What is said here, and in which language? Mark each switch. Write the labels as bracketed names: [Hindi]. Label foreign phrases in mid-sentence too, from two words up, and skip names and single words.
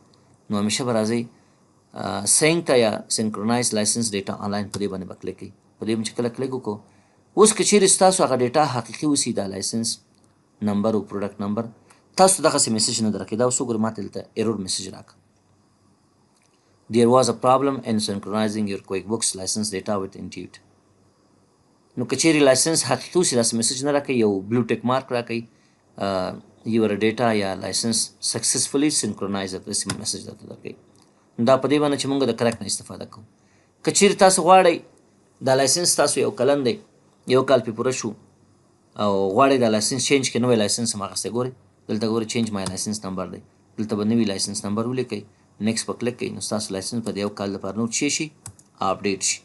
[Pashto] نو همیشه به راځئ سینک ته یا [English] synchronize license data online [Pashto] په دې باندې به کلیک کړئ. په دې چې کله کلیک وکړو اوس که چیرې ستاسو هغه ډیټا حقیقي اوسي، دا لایسنس نمبر او پروډکټ نمبر، تاسو دغسې میسج نه درکړي. دا اوس وګورئ ماته دلته [English] error message [Pashto] راکړه. [English] There was a problem in synchronizing your QuickBooks license data with Intuit. [Pashto] نو که چیرې لایسنس حقیقي اوسي داسې میسج نه راکوي، یو [English] blue tick mark [Pashto] راکوي [English] your data [Pashto] یا [English] license successfully synchronize [Pashto] داسې میسج درته درکوي. دا په دې باندې چې موږ د کرک نه استفاده کوو. که چیرې تاسو غواړئ دا لایسنس تاسو یو کلن دی، یو کال پې پوره شو او غواړئ دا لایسنس چینج کړئ، نوی لایسنس هم اخیستی، ګورئ دلته ګورئ [English] change my license number [Pashto] دی، دلته به نوي لایسنس نمبر ولیکئ، نیکس په کلیک کوئ، نو ستاسو لایسنس په د یو کال لپاره نور شي اپډیټ شي.